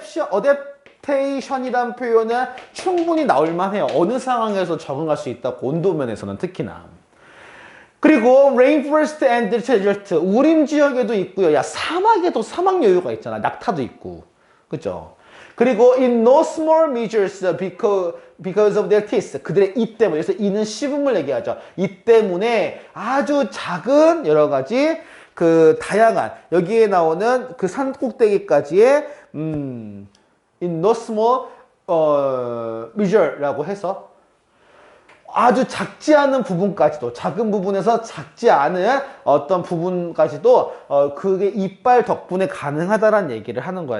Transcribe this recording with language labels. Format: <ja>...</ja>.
<ko>어댑테이션이란 표현은 충분히 나올만 해요. 어느 상황에서 적응할 수 있다고, 온도 면에서는 특히나. 그리고 rainforest and desert, 우림 지역에도 있고요. 야, 사막에도 사막 여유가 있잖아. 낙타도 있고. 그죠?</ko> <en>그리고 in no small measures because of their teeth.</en> <ko>그들의 이 때문에. 그래서 이는 씹음을 얘기하죠. 이 때문에 아주 작은 여러 가지 그 다양한 여기에 나오는 그 산 꼭대기까지의 in no small measure 라고 해서 아주 작지 않은 부분까지도, 작은 부분에서 작지 않은 어떤 부분까지도 그게 이빨 덕분에 가능하다라는 얘기를 하는 거야.</ko>